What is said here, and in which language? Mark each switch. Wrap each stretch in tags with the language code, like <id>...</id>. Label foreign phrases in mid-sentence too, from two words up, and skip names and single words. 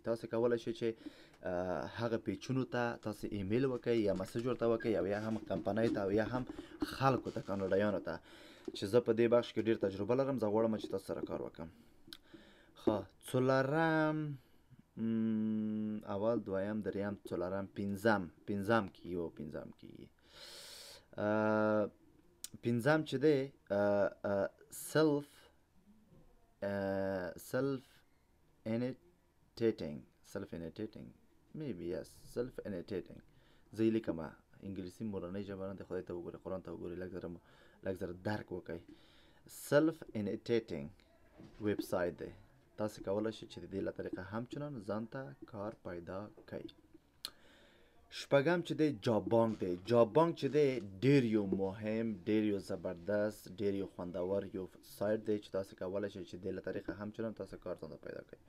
<ps>تاسو کولی شئ چې هغه پیجونو ته تاسو ایمیل وکړئ یا مسج ورته وکړئ او یا هم کمپنۍ ته او یا هم خلکو ته، کاناډایانو ته چې زه په دې بخش کې ډېر تجربه لرم، زه غواړم چې تاسو سره کار وکړم. ښه، څلورم، اول، دویم، دریم، څلورم، پنځم چې دی</ps> <en>self annotating maybe yes self annotating.</en> <ps>زه یې لیکم، انګلیسي مورنۍ ژبه نه ده، خدای ته وګورئ، قرآن ته وګورئ، لږ زره درک وکړئ.</ps> <en>self annotating</en> <ps>ویب سایټ دی. تاسو کولی شئ چې د دې له طریقه همچنان ځان ته کار پیدا کړئ. شپږم چې دی جاب بانک چې دی ډېر یو مهم، ډېر یو زبردست، ډېر یو خوندور یو سایټ دی چې تاسو کولی شئ چې د دې له طریقه همچنان تاسو کار ځان ته پیدا کړئ.</ps>